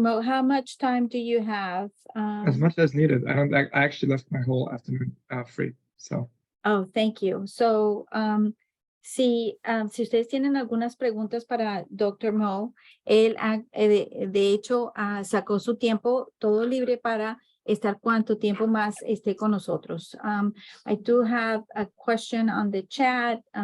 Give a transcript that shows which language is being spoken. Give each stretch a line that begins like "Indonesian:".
English: Mo, how much time do you have? As much as needed. I actually left my whole afternoon free. So. Oh, thank you.
Spanish: So, si ustedes tienen algunas preguntas para Dr. Mo, él de hecho sacó su tiempo todo libre para estar cuánto tiempo más esté con nosotros.
English: I do have a question on the chat.